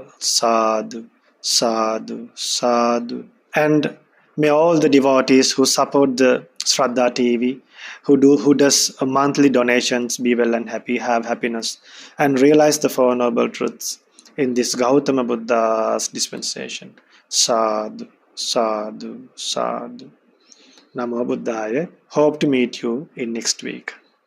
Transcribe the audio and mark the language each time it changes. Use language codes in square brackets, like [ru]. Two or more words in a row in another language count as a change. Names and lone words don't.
[pi] Sadhu, sadhu, sadhu. [en] And may all the devotees who support the ShraddhaTV, who does monthly donations, be well and happy, have happiness, and realize the Four Noble Truths in this Gautama Buddha's dispensation. [pi] Sadhu, sadhu, sadhu. Namo Buddhaya. [en] Hope to meet you in next week.